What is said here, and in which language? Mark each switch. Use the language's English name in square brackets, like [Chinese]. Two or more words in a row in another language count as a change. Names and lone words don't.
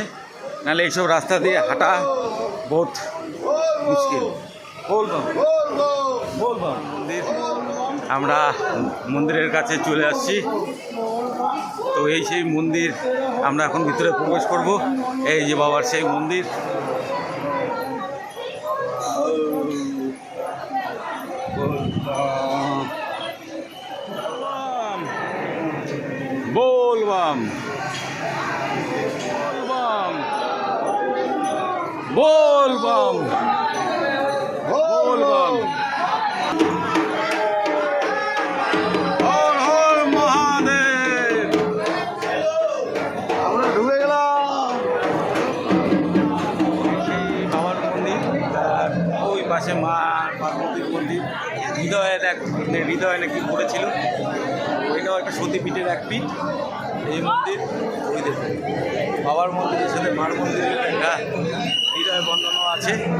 [Bangla] নাহলে এইসব রাস্তা দিয়ে হাঁটা বহুত মুশকিল। বলবো বল বল বলবো মন্দির, আমরা মন্দিরের কাছে চলে আসছি। তো এই সেই মন্দির, আমরা এখন ভিতরে প্রবেশ করব। এই যে বাবার সেই মন্দির। [Hindi] बोलबम बोलबम बोलबम हर हर महादेव। [Bangla] আমরা ঢুকে গেলাম। সেই বাবার মন্দির, তার ওই পাশে মা পার্বতীর মন্দির। হৃদয় নাকি পড়েছিল, ওইটাও একটা সতীপীঠের এক পীঠ। এই মন্দির, ওই দেখুন বাবার মন্দিরের সাথে মার মন্দিরের একটা হৃদয় বন্ধনও আছে।